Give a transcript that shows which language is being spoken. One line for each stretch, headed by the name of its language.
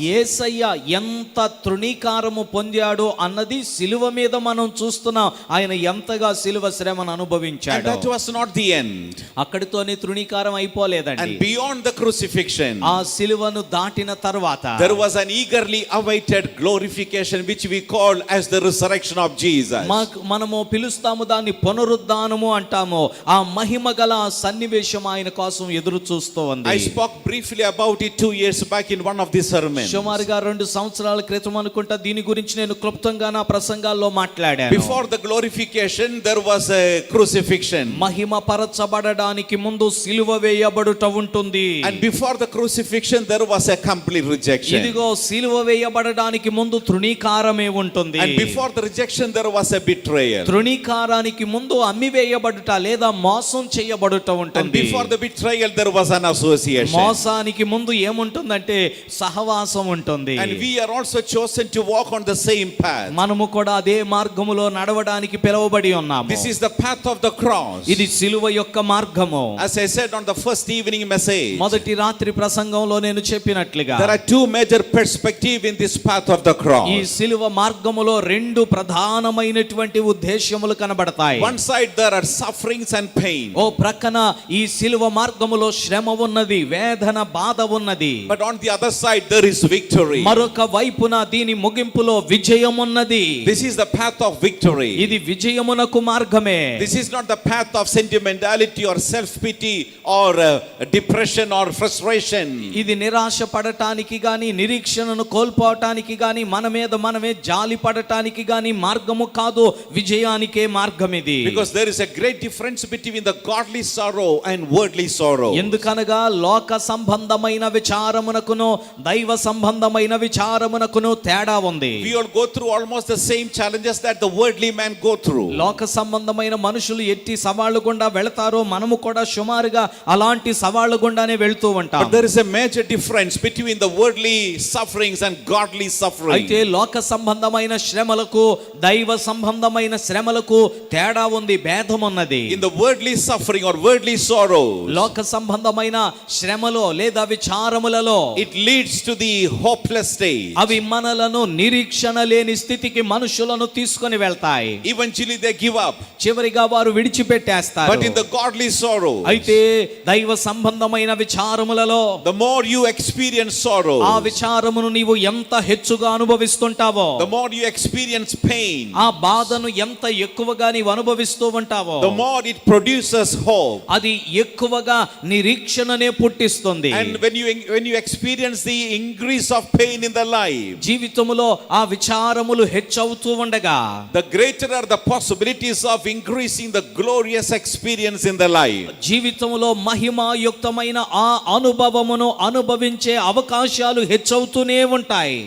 Telugu: యేసయ్య ఎంత తృణీకారము పొందాడో అన్నది శిలువ మీద మనం చూస్తున్నాం. ఆయన ఎంతగా శిలువ శ్రమను
English: And
Telugu: అనుభవించాడు.
English: that was not the end.
Telugu: అక్కడితోనే తృణీకారం అయిపోలేదండి.
English: And beyond the crucifixion,
Telugu: ఆ శిలువను దాటిన తర్వాత
English: there was an eagerly awaited glorification which we call as the resurrection of Jesus.
Telugu: మనము పిలుస్తాము దాన్ని పునరుద్ధానము అంటాము. ఆ మహిమ గల సన్నివేశం ఆయన కోసం ఎదురు చూస్తూ ఉంది.
English: I spoke briefly about it 2 years back in one of the sermons.
Telugu: సుమారుగా 2 సంవత్సరాల క్రితం అనుకుంటా దీని గురించి నేను క్లుప్తంగా నా ప్రసంగాల్లో మాట్లాడాను.
English: Before the glorification there was a crucifixion.
Telugu: మహిమ పరచబడడానికి ముందు సిలువ వేయబడుట ఉంటుంది.
English: And before the crucifixion there was a complete rejection.
Telugu: ఇదిగో సిలువ వేయబడడానికి ముందు తృణీకారమే ఉంటుంది.
English: And before the rejection there was a betrayal.
Telugu: తృణీకారానికి ముందు అమ్మివేయబడుట లేదా మోసం చేయబడుట
English: And
Telugu: ఉంటుంది.
English: before the betrayal there was an association.
Telugu: మోసానికి ముందు ఏముంటుందంటే సహవాసం ఉంటుంది.
English: And we are also chosen to walk on the same path.
Telugu: మనము కూడా అదే మార్గములో నడవడానికి పిలువబడి ఉన్నాము.
English: This is the path of the cross.
Telugu: ఇది సిలువ యొక్క మార్గము.
English: As I said on the first evening message,
Telugu: మొదటి రాత్రి ప్రసంగంలో నేను చెప్పినట్లుగా
English: there are 2 major perspectives in this path of the cross.
Telugu: ఈ సిలువ మార్గములో 2 ప్రధానమైనటువంటి ఉద్దేశ్యములు కనబడతాయి.
English: One side there are sufferings and pain.
Telugu: ఓ ప్రక్కన ఈ సిలువ మార్గములో శ్రమ ఉన్నది, వేదన, బాధ ఉన్నది.
English: But on the other side there is victory.
Telugu: మరొక వైపున దీని ముగింపులో విజయం ఉన్నది.
English: This is the path of victory.
Telugu: ఇది విజయమునకు మార్గమే.
English: This is not the path of sentimentality or self-pity or depression or frustration.
Telugu: ఇది నిరాశ పడటానికి గాని, నిరీక్షణను కోల్పోవటానికి గాని, మన మీద మనమే జాలి పడటానికి గాని మార్గము కాదు, విజయానికే మార్గం ఇది.
English: Because there is a great difference between the godly sorrow and worldly sorrow.
Telugu: ఎందుకనగా లోక సంబంధమైన విచారమునకును దైవ సంబంధమైన విచారమునకును తేడా ఉంది.
English: We all go through almost the same challenges that the worldly man go through.
Telugu: లోక సంబంధమైన మనుషులు ఎట్టి సవాళ్లు గుండా వెళతారో మనము కూడా సుమారుగా అలాంటి సవాళ్లు గుండానే వెళ్తూ ఉంటాం.
English: But there is a major difference between the worldly sufferings and godly suffering.
Telugu: అయితే లోక సంబంధ సంబంధమైన శ్రమలకు దైవ సంబంధమైన శ్రమలకు తేడా ఉంది, భేదం ఉన్నది.
English: In the worldly suffering or worldly sorrow,
Telugu: లోక సంబంధమైన శ్రమలో లేదా విచారములలో
English: it leads to the hopeless stage.
Telugu: అవి మనలను నిరీక్షణ లేని స్థితికి మనుషులను తీసుకొని వెళ్తాయి.
English: Eventually they give up.
Telugu: చివరిగా వారు విడిచిపెట్టేస్తారు.
English: But in the godly sorrow,
Telugu: అయితే దైవ సంబంధమైన విచారములలో
English: the more you experience sorrow,
Telugu: ఆ విచారమును నీవు ఎంత హెచ్చుగా అనుభవిస్తుంటావో,
English: the more you experience pain,
Telugu: ఆ బాధను ఎంత ఎక్కువగా నీవు అనుభవిస్తూ ఉంటావో,
English: the more it produces hope.
Telugu: అది ఎక్కువగా నిరీక్షణనే పుట్టిస్తుంది.
English: And when you experience the increase of pain in the life,
Telugu: జీవితములో ఆ విచారములు హెచ్చవుతూ ఉండగా
English: the greater are the possibilities of increasing the glorious experience in the life.
Telugu: జీవితంలో మహిమాయుక్తమైన ఆ అనుభవమును అనుభవించే అవకాశాలు హెచ్చవుతూనే ఉంటాయి.